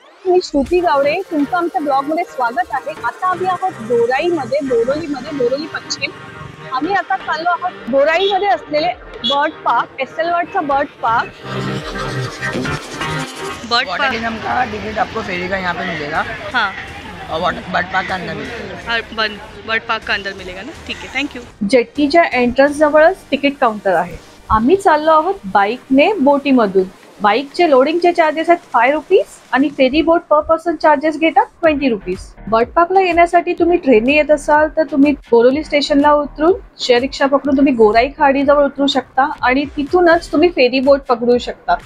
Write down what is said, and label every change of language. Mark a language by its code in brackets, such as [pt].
[mr] मी श्रुती गावडे, तुमचं आमच्या ब्लॉग मध्ये स्वागत आहे। आता आम्ही आहोत बोराईमध्ये, बोरोली पश्चिम। आम्ही आता चाललो आहोत बोराईमध्ये असलेले bird park, SL वर्ल्डचा bird park. [hi] वाटरलिज्म का टिकट आपको फेरी का यहाँ पे मिलेगा। हाँ, बर्ड पार्क का अंदर मिलेगा। बर्ड पार्क का अंदर मिलेगा ना, [mr] ठीक आहे, [hi] थँक्यू। [mr] जेट्टीच्या एंट्रन्स जवळच तिकीट काउंटर आहे। आम्ही चाललो आहोत बाईकने बोटीमधून। बाईकचे लोडिंगचे चार्जेस आहेत 5 रुपीज आणि फेरी बोट पर पर्सन चार्जेस घेतात 20 रुपीज। बर्ड पार्कला येण्यासाठी तुम्ही ट्रेनने येत असाल तर तुम्ही बोरोली स्टेशनला उतरून शेअर रिक्षा पकडून तुम्ही गोराई खाडीजवळ उतरू शकता आणि तिथूनच तुम्ही फेरी बोट पकडू शकता।